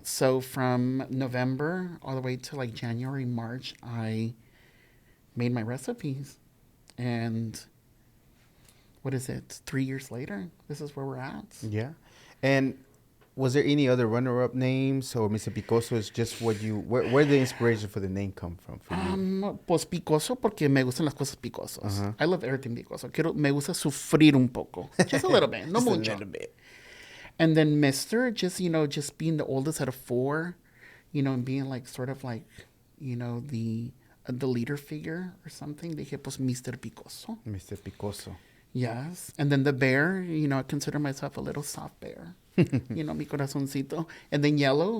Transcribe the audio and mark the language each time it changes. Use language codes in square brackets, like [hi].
[en] So from November all the way to, like, January, March, I made my recipes. And what is it? 3 years later, this is where we're at. Yeah. And was there any other runner-up names, or Mr. Picoso is just what you... Where did the inspiration for the name come from for you? [es] Pues picoso porque me gustan las cosas picosas. [en] I love everything picoso. [es] Me gusta sufrir un poco. [en] Just a little bit. [es] No mucho. [en] A little bit. And then Mr., just being the oldest out of four, and being like sort of like, the leader figure or something. [es] Dije, pues Mister Picoso. [en] Mr. Picoso. Yes. And then the bear, I consider myself a little soft bear. [es] Mi corazoncito. [en] And then yellow.